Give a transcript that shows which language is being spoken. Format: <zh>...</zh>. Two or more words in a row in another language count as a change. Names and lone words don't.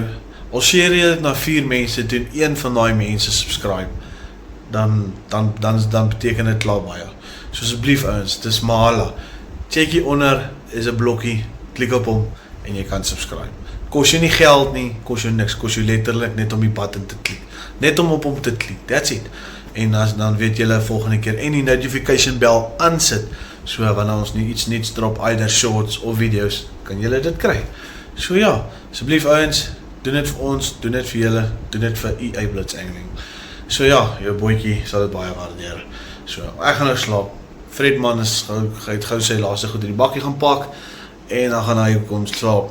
<af>Al share jy dit na 4 mense toe en een van daai mense subscribe, dan beteken dit klaar baie. So asseblief ouens, dis mahala. Check hier onder is 'n blokkie, klik op hom en jy kan subscribe. Kos jou nie geld nie, kos jou niks, kos jou letterlik net om die button te klik. Net om op hom te klik,</af> <en>that's it.</en> <af>En dan weet julle volgende keer en die</af> <en>notification bell</en> <af>aansit, so wanneer ons nie iets nuuts drop,</af> <en>either shorts</en> <af>of videos, kan julle dit kry. So ja, asseblief ouens, doen dit vir ons, doen dit vir julle, doen dit vir EA Blitzangling. So ja, jou bootjie sal dit baie waardeer. So, ek gaan nou slaap. Fredman is hy het gou sy laaste goed in die bakkie gaan pak en dan gaan hy kom slaap.</af>